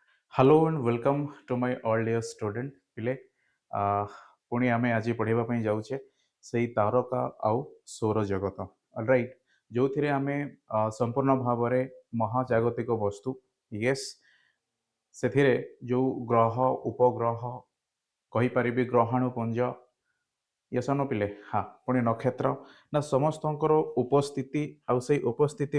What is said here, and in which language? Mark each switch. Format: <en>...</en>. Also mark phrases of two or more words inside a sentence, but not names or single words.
<en>hello and welcome to my all dear student</en> <or>ପିଲେ ପୁଣି ଆମେ ଆଜ ପଢ଼ାଇ ପାଇଁ ଯାଉଛେ ସେଇ ତାରକା ଆଉ ସୌର ଜଗତ ରାଇଟ୍ ଯୋଉଥିରେ ଆମେ ସମ୍ପୂର୍ଣ୍ଣ ଭାବରେ ମହାଜାଗତିକ ବସ୍ତୁ ୟେସ୍ ସେଥିରେ ଯୋଉ ଗ୍ରହ ଉପଗ୍ରହ କହିପାରିବି ଗ୍ରହାଣୁପୁଞ୍ଜ ୟେସ୍ ନ ପିଲେ ହଁ ପୁଣି ନକ୍ଷତ୍ର ନା ସମସ୍ତଙ୍କର ଉପସ୍ଥିତି ଆଉ ସେଇ ଉପସ୍ଥିତି</or>